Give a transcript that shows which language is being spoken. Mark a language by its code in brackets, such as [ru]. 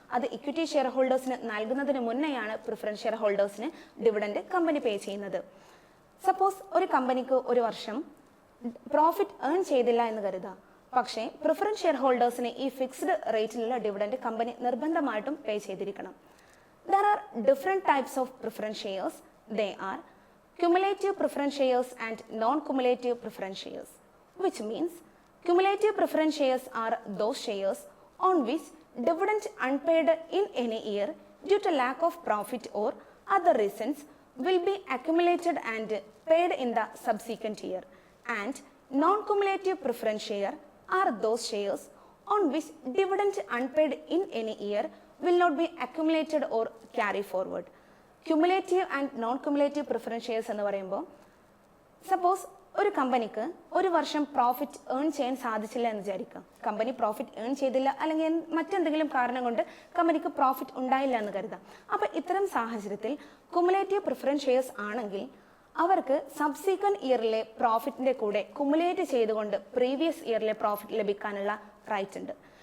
[ml] അത് equity share ഹോൾഡേഴ്സിന് നൽകുന്നതിന് മുന്നെയാണ് preference share ഹോൾഡേഴ്സിന് dividend company പേ ചെയ്യുന്നത്. സപ്പോസ് ഒരു കമ്പനിക്ക് ഒരു വർഷം പ്രോഫിറ്റ് ഏൺ ചെയ്തില്ല എന്ന് കരുതാം. പക്ഷേ പ്രിഫറൻസ് ഷെയർ ഹോൾഡേഴ്സിന് ഈ ഫിക്സ്ഡ് റേറ്റിലുള്ള ഡിവിഡൻഡ് കമ്പനി നിർബന്ധമായിട്ടും പേ ചെയ്തിരിക്കണം. [en] There are different types of preference shares. They are cumulative preference shares and non cumulative preference shares, which means cumulative preference shares are those shares on which dividend unpaid in any year due to lack of profit or other reasons will be accumulated and paid in the subsequent year. And non-cumulative preference share are those shares on which dividend unpaid in any year will not be accumulated or carry forward. [ml] Cumulative and non-cumulative preference shares എന്ന് പറയുമ്പോൾ suppose ഒരു കമ്പനിക്ക് ഒരു വർഷം profit earn ചെയ്യാൻ സാധിച്ചില്ല എന്ന് വിചാരിക്കുക. കമ്പനി പ്രോഫിറ്റ് ഏൺ ചെയ്തില്ല അല്ലെങ്കിൽ മറ്റെന്തെങ്കിലും കാരണം കൊണ്ട് കമ്പനിക്ക് പ്രോഫിറ്റ് ഉണ്ടായില്ല എന്ന് കരുതാം. അപ്പോൾ ഇത്തരം സാഹചര്യത്തിൽ കുമുലേറ്റീവ് പ്രിഫറൻസ് ഷെയർസ് ആണെങ്കിൽ അവർക്ക് സബ്സീക്വന്റ് ഇയറിലെ പ്രോഫിറ്റിന്റെ കൂടെ കുമുലേറ്റ് ചെയ്തുകൊണ്ട് പ്രീവിയസ് ഇയറിലെ പ്രോഫിറ്റ് ലഭിക്കാനുള്ള റൈറ്റ് ഉണ്ട്.